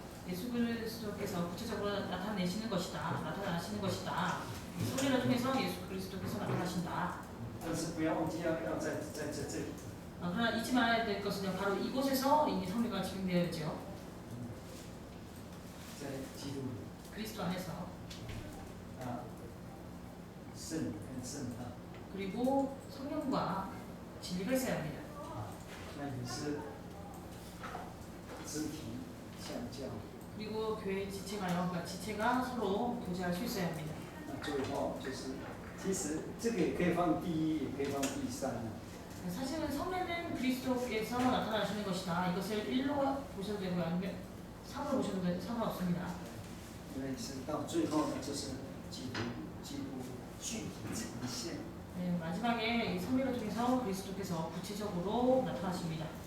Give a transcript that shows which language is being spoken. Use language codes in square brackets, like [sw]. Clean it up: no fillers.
[ko] 예수 그리스도께서 구체적으로 나타내시는 것이다. 나타나시는 것이다. 성례를 통해서 예수 그리스도께서 나타나신다. [zh] 但是不要忘记要在这里。 [ko] 그러나 잊지 말아야 될 것은 바로 이곳에서 이미 성례가 진행되어 있죠. [zh] 在基督里 [ko] 그리스도 안에서. [zh] 圣礼跟圣道， [ko] 그리고 성령과 진리가 있어야 합니다. [zh] 那也是肢体相交。 [ko] 그리고 교회 지체가요. 그러니까 지체가 서로 교제할 수 있어야 합니다. [zh] 那最后就是，其实这个也可以放第一，也可以放第三啊。 [ko] 사실은 성례는 그리스도께서 나타나시는 것이다. 이것을 1로 보셔도 되고요. 아니면 3으로 보셔도 상관없습니다. [zh] 因为是到最后呢，就是基督具体呈现。 [ko] 네, 마지막에 이 성례를 통해서 그리스도께서 구체적으로 나타나십니다.